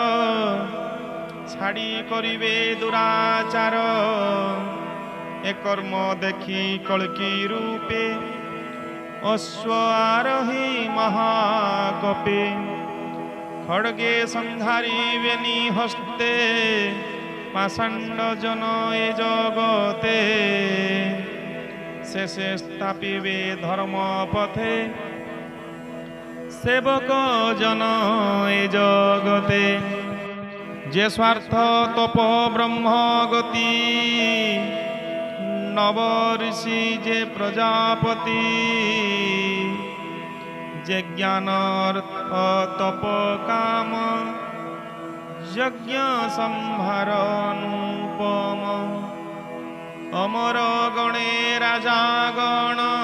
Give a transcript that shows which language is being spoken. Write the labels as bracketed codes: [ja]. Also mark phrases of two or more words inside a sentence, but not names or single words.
[or] ଛାଡ଼ି କରିବେ ଦୁରାଚାର ଏ କର୍ମ ଦେଖି କଳ୍କି ରୂପେ ଅଶ୍ୱ ଆରୋହୀ ମହାକପେ ଖଡ଼୍ଗେ ସଂହାରିବେନି ହସ୍ତେ ପାଷାଣ୍ଡ ଜନ ଏ ଜଗତେ ଶେଷେ ସ୍ଥାପିବେ ଧର୍ମ ପଥେ ସେବକ ଜନ ଏ ଜଗତେ [bn] যে স্বার্থ তপ ব্রহ্ম গতি নব ঋষি যে প্রজাপতি যে জ্ঞান অর্থ তপ কাম যজ্ঞ সম্ভার অনুপম অমর গণে রাজা গণ